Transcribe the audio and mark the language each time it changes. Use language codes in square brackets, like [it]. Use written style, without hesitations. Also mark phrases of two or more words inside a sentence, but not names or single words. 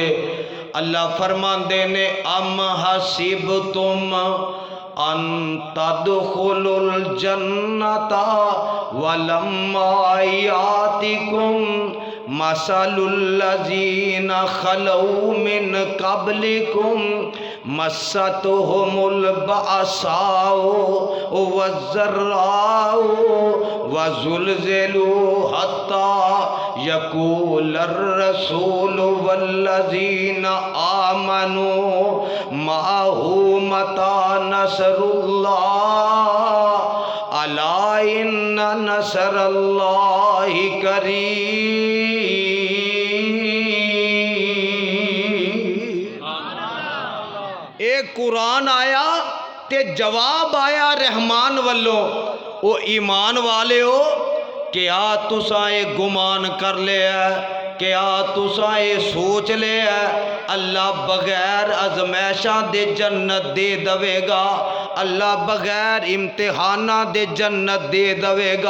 [pa] اللہ فرماندے نے [ar] أم حسبتم أن تدخلوا الجنة ولما يأتكم مثل الذين خلوا من قبلكم مستهم البأساء والضراء وزلزلوا حتى يقول الرسول والذين آمنوا معه متى نصر الله ألا إن نصر الله قريب. [pa] ایک قرآن آیا تے جواب آیا رحمان ولوں، او ایمان والے ہو کیا تسا ایہ گمان کر لیا، کیا تسا ایہ سوچ لیا اللہ بغیر آزمائشاں دے جنت دے دیوے گا، اللہ بغیر امتحاناں دے جنت دے دیوے گا?